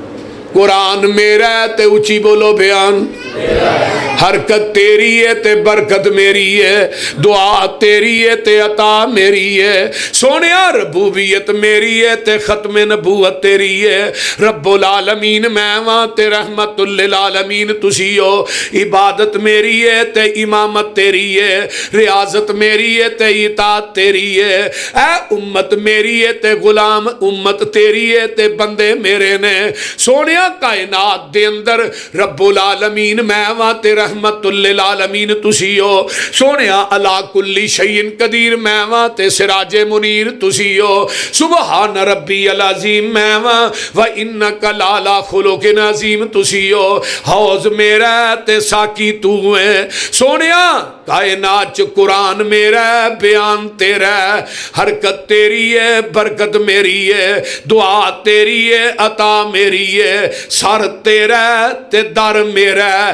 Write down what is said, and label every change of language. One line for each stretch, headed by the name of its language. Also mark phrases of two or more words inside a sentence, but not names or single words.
Punjabi: قرآن میرا ہے تے اُچی بولو بیان. حرکت تیری ہے تے برکت میری ہے، دعا تیری ہے تے عطا میری ہے. سوہنیا ربوبیت میری ہے تے ختمِ نبوت تیری ہے.
Arabic: رب العالمین
Punjabi: میں واں تے
Arabic: رحمۃ للعالمین
Punjabi: تسی ہو. عبادت میری ہے تے امامت تیری ہے، ریاضت میری ہے تے اطاعت تیری ہے. اے امت میری ہے تے غلام امت تیری ہے تے بندے میرے نے. سوہنیا کائنات دے اندر
Arabic: رب العالمین
Punjabi: میں واں تے
Arabic: رحمۃ للعالمین
Punjabi: تسی ہو. سوہنیا
Arabic: على كل شيء قدير
Punjabi: میں واں تے
Arabic: سراجِ منیر
Punjabi: تسی ہو.
Arabic: سبحان ربي العظيم
Punjabi: میں واں
Arabic: وإنك لعلى خلق عظيم
Punjabi: تسی ہو. حوض میرا تے ساقی توں ہے. سوہنیا کائنات چ قرآن میرا ہے، بیان تیرا ہے. حرکت تیری ہے، برکت میری ہے، دعا تیری ہے، عطا میری ہے. سر تیرا ہے تے در میرا ہے.